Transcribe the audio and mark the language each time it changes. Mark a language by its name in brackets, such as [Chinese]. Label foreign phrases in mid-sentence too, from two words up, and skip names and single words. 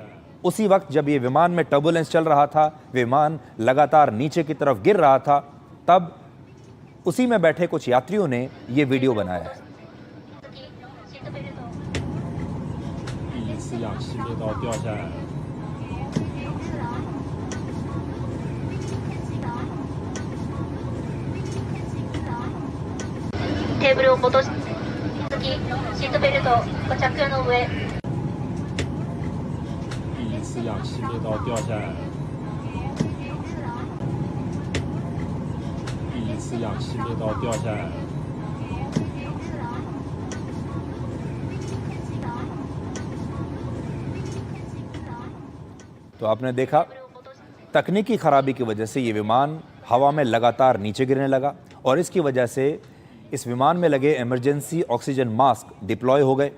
[Hindi] उसी वक्त जब ये विमान में टर्बुलेंस चल रहा था, विमान लगातार नीचे की तरफ गिर रहा था, तब उसी में बैठे कुछ यात्रियों ने ये वीडियो बनाया है। [Japanese] टेबल を戻し次シートベルトご着用の上 [Chinese] 第一次氧气面罩掉下来，第一次氧气面罩掉下来。 [Hindi] तो आपने देखा तकनीकी खराबी की वजह से ये विमान हवा में लगातार नीचे गिरने लगा और इसकी वजह से इस विमान में लगे [English] emergency oxygen mask deploy [Hindi] हो गए।